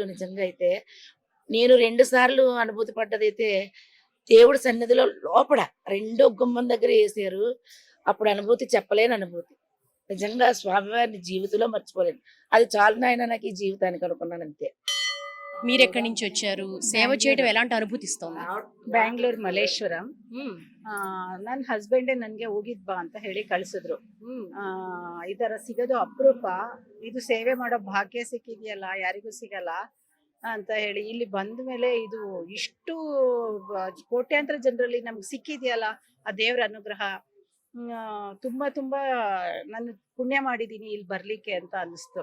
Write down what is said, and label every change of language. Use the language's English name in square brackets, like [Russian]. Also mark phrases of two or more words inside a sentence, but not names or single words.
[Telugu] నిజంగా అయితే నేను 2 సార్లు అనుభూతి పడ్డదైతే దేవుడి సన్నిధిలో లోపల 2 గుమ్మం దగ్గర వేసారు. అప్పుడు అనుభూతి చెప్పలేని అనుభూతి. నిజంగా స్వామివారిని జీవితంలో మర్చిపోలేను. అది చాలు నాయన నాకు ఈ జీవితానికి అనుకున్నాను అంతే. మీరు ఎక్కడి నుంచి వచ్చారు? సేవ చేయడం ఎలాంటి అనుభూతి ఇస్తుంది? [Kannada] ಬ್ಯಾಂಗ್ಳೂರ್ ಮಲ್ಲೇಶ್ವರಂ. ನನ್ನ ಹಸ್ಬೆಂಡೇ ನನಗೆ ಹೋಗಿದ್ ಬಾ ಅಂತ ಹೇಳಿ ಕಳ್ಸಿದ್ರು. ಈ ತರ ಸಿಗೋದು ಅಪರೂಪ, ಇದು ಸೇವೆ ಮಾಡೋ ಭಾಗ್ಯ ಸಿಕ್ಕಿದೆಯಲ್ಲ, ಯಾರಿಗೂ ಸಿಗಲ್ಲ ಅಂತ ಹೇಳಿ ಇಲ್ಲಿ ಬಂದ ಮೇಲೆ ಇದು ಇಷ್ಟು ಕೋಟ್ಯಾಂತರ ಜನರಲ್ಲಿ ನಮ್ಗೆ ಸಿಕ್ಕಿದೆಯಲ್ಲ, ಆ ದೇವರ ಅನುಗ್ರಹ ತುಂಬಾ ತುಂಬಾ ನಾನು ಪುಣ್ಯ ಮಾಡಿದೀನಿ ಇಲ್ಲಿ ಬರ್ಲಿಕ್ಕೆ ಅಂತ ಅನಿಸ್ತು.